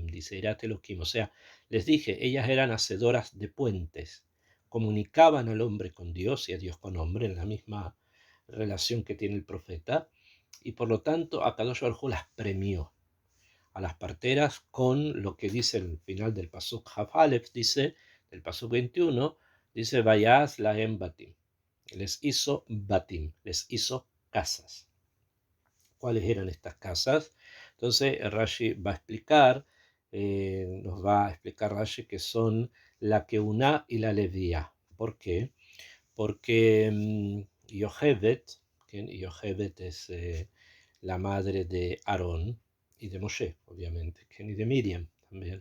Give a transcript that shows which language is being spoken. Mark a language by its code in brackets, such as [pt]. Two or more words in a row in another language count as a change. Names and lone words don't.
[es] dice [he] יראת אלהים, [es] o sea, les dije, ellas eran hacedoras de puentes, comunicaban al hombre con Dios y a Dios con hombre en la misma relación que tiene el profeta, y por lo tanto [he] הקדוש ברוך הוא [es] las premió a las parteras con lo que dice el final del [he] פסוק כף אלף, [es] dice, el Pasuk 21, dice, [he] ויעש להם בתים. [es] Les hizo batim, les hizo casas. ¿Cuáles eran estas casas? Entonces Rashi va a explicar, nos va a explicar Rashi que son la Keuná y la Levía. ¿Por qué? Porque Yochebed, Yochebed es la madre de Aarón y de Moshe, obviamente, y de Miriam también.